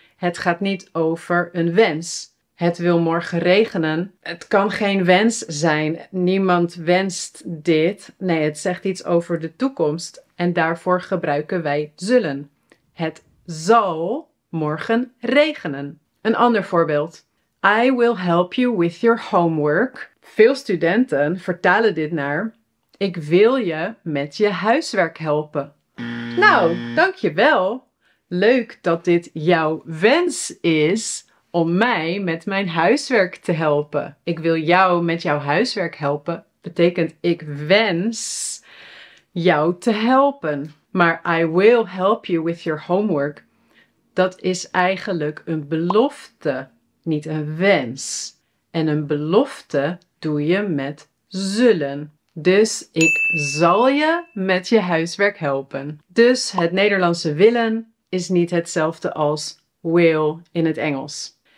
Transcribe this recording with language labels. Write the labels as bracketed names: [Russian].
[Dutch] Het gaat niet over een wens. Het wil morgen regenen. Het kan geen wens zijn. Niemand wenst dit. Nee, het zegt iets over de toekomst en daarvoor gebruiken wij zullen. Het zal morgen regenen. Een ander voorbeeld. [English] I will help you with your homework. [Dutch] Veel studenten vertalen dit naar ik wil je met je huiswerk helpen. Nou, dankjewel. Leuk dat dit jouw wens is om mij met mijn huiswerk te helpen. Ik wil jou met jouw huiswerk helpen. Betekent ik wens jou te helpen. [English] Maar I will help you with your homework. [Dutch] Dat is eigenlijk een belofte, niet een wens. En een belofte doe je met zullen. Dus ik zal je met je huiswerk helpen. Dus het Nederlandse willen is niet hetzelfde als will in het Engels.